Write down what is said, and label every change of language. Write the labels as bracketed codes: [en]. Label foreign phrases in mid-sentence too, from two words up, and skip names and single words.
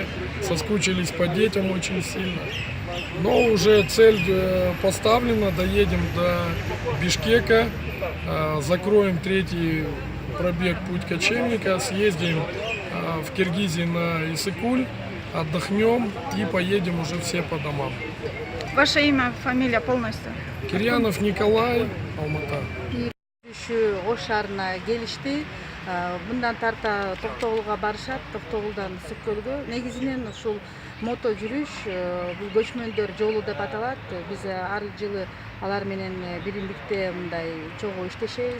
[ru] Соскучились по детям очень сильно. Но уже цель поставлена, доедем до Бишкека, закроем третий пробег «Путь кочевника», съездим в Киргизии на Иссык-Куль, отдохнем и поедем уже все по домам. Ваше имя, фамилия полностью? Кирьянов Николай, Алмата. [ky] Ош шаарына келишти. Мындан тарта Токтогулга барышат, Токтогулдан Иссык-Көлгө. Негизинен ушул мото жүрүш бул көчмөндөр жолу деп аталат. Биз ар жылы алар менен биримдикте мындай чогуу иштешебиз.